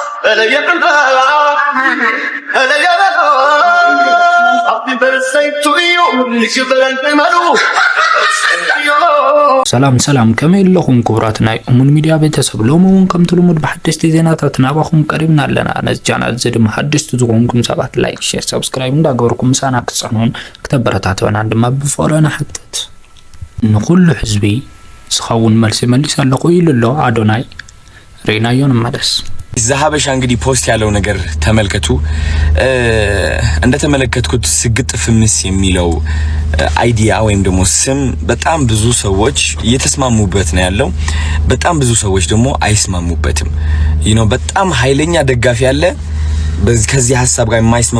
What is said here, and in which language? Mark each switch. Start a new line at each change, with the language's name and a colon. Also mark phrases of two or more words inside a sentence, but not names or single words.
Tigrinya: ሰላም ከመይለኹም ክቡራት ናይ እሙን ሚድያ ቤተሰብ ሎሞውን ከም ትልሙድ በሐደስቲ ዜናታት ናባኹም ቀሪብና ኣለና ነዚ ቻናል ዝድም ሐደስቲ ዝኾንኩም ሰባት
English: like share subscribe
Tigrinya: እንዳገበርኩም ምሳና ክትጸኑን ክተበረታቱና ድማ ብፍቅረና ሕተት ንኹሉ ህዝቢ ዝኸውን መልስ መልስ ኣለኹ ኢሉሎ አዶናይ ሬናዮን መለስ
Amharic: ዛሃበሻ እንግዲህ ፖስት ያለው ነገር ተመልከቱ እንደተመለከትኩት ስግጥ ፍምስ የሚለው አይዲያ ወይም ደግሞ ስም በጣም ብዙ ሰዎች እየተስማሙበት ነው ያለው በጣም ብዙ ሰዎች ደግሞ አይስማሙበትም በጣም ኃይለኛ ደጋፊ ያለ ከዚህ ሐሳብ ጋር የማይስማማ